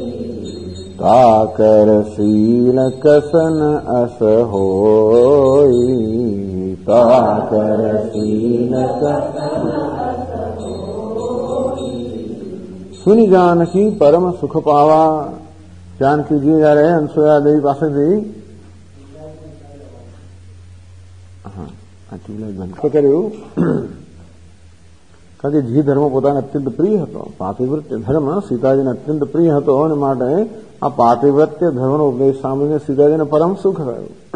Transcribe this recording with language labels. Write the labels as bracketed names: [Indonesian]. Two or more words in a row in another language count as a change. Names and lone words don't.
[Hindi] ताकर शील कसन अस होई, ताकर शील कसन अस होई. सुनि जानकी परम सुख पावा. [Gujarati] जानकी जी जયારે અનસુયા દેવી પાસેથી કર્યું, કારણ કે જે ધર્મ પોતાને અત્યંત પ્રિય હતો, પાતિવ્રત્ય ધર્મ સીતાજીને અત્યંત પ્રિય હતો, અને માટે આ પાતિવ્રત્ય ધર્મનો ઉપદેશ સાંભળીને સીતાજીને પરમ સુખ થયું.